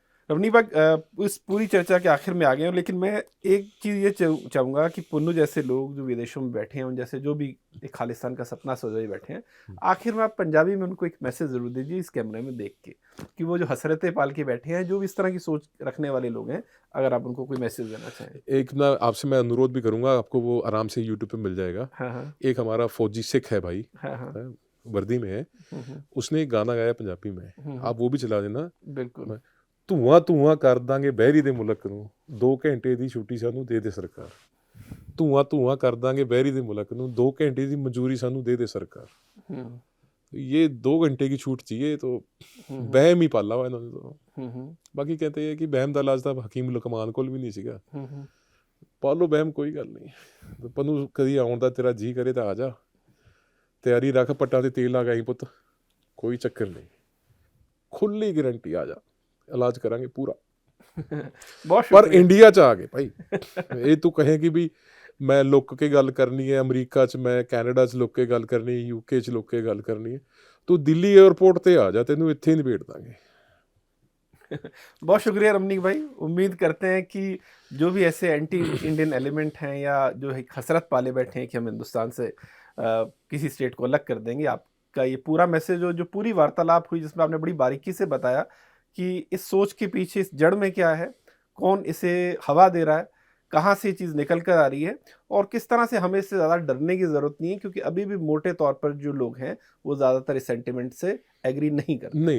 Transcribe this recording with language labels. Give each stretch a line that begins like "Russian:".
Hindi: रवनीक भाई, इस पूरी चर्चा के आखिर में आ गए हैं, लेकिन मैं एक चीज़ ये चाहूँगा कि पुन्नू जैसे लोग जो विदेशों में बैठे हैं, उन जैसे जो भी एक खालिस्तान का सपना सोचे बैठे हैं, आखिर में आप पंजाबी में उनको एक मैसेज ज़रूर दीजिए इस कैमरे में देख के, कि वो जो हसरतें पाल के बैठे हैं, जो भी इस तरह की सोच रखने वाले लोग हैं, अगर आप उनको कोई मैसेज देना चाहें। एक ना आपसे मैं अनुरोध भी करूँगा, आपको वो आराम से यूट्यूब पर मिल जाएगा। हाँ, एक हमारा फौजी सिख है भाई, वर्दी में है, उसने एक गाना गाया पंजाबी में, आप वो भी चला देना। बिल्कुल।
Punjabi: ਧੂਆਂ ਕਰ ਦਾਂਗੇ ਬਹਿਰੀ ਦੇ ਮੁਲਕ ਨੂੰ, 2 ਘੰਟੇ ਦੀ ਛੁੱਟੀ ਸਾਨੂੰ ਦੇ ਦੇ ਸਰਕਾਰ। ਧੂਆਂ ਕਰ ਦਾਂਗੇ ਬਹਿਰੀ ਦੇ ਮੁਲਕ ਨੂੰ, 2 घंटे ਦੀ ਮਜ਼ਦੂਰੀ ਸਾਨੂੰ ਦੇ ਦੇ ਸਰਕਾਰ।
Hindi: ये 2 घंटे की छूट चाहिए, तो बहम ही पाला हुआ इन्होंने तो। बाकी कहते हैं कि बहम
Punjabi: ਦਾ ਇਲਾਜ ਤਾਂ ਹਕੀਮ ਲੁਕਮਾਨ ਕੋਲ ਵੀ ਨਹੀਂ ਸੀਗਾ। ਪਾਲੋ ਬਹਿਮ, ਕੋਈ ਗੱਲ ਨਹੀਂ, ਪਨੂੰ ਕਦੀ ਆਉਣ ਦਾ ਤੇਰਾ ਜੀ ਕਰੇ ਤਾਂ ਆ ਜਾ, ਤਿਆਰੀ ਰੱਖ, ਪੱਟਾਂ ਤੇ ਤੇਲ ਲਗਾਈ ਪੁੱਤ, ਕੋਈ ਚੱਕਰ ਨਹੀਂ, ਖੁੱਲੀ ਗਰੰਟੀ, ਆ ਜਾ, ਇਲਾਜ ਕਰਾਂਗੇ ਪੂਰਾ। ਪਰ ਇੰਡੀਆ 'ਚ ਆ ਗਏ ਭਾਈ, ਇਹ ਤੂੰ ਕਹੇ ਕਿ ਵੀ ਮੈਂ ਲੁੱਕ ਕੇ ਗੱਲ ਕਰਨੀ ਹੈ, ਅਮਰੀਕਾ 'ਚ, ਮੈਂ ਕੈਨੇਡਾ 'ਚ ਲੁੱਕ ਕੇ ਗੱਲ ਕਰਨੀ, यूके 'ਚ ਲੁੱਕ ਕੇ ਗੱਲ ਕਰਨੀ ਹੈ, ਤੂੰ ਦਿੱਲੀ 에ਅਰਪੋर्ट ਤੇ ਆ ਜਾ, ਤੈਨੂੰ ਇੱਥੇ ਹੀ ਨਿਬੇੜ ਦਾਂਗੇ।
Hindi: बहुत शुक्रिया रमनीक भाई, उम्मीद करते हैं कि जो भी ऐसे एंटी इंडियन एलिमेंट हैं या जो है हसरत पाले बैठे हैं कि हम हिंदुस्तान से किसी स्टेट को अलग कर देंगे, आपका ये पूरा मैसेज जो पूरी वार्तालाप हुई, जिसमें आपने बड़ी बारीकी से बताया कि इस सोच के पीछे, इस जड़ में क्या है, कौन इसे हवा दे रहा है, कहाँ से ये चीज़ निकल कर आ रही है, और किस तरह से हमें इससे ज़्यादा डरने की ज़रूरत नहीं है, क्योंकि अभी भी मोटे तौर पर जो लोग हैं वो ज़्यादातर इस सेंटिमेंट से एग्री नहीं करते।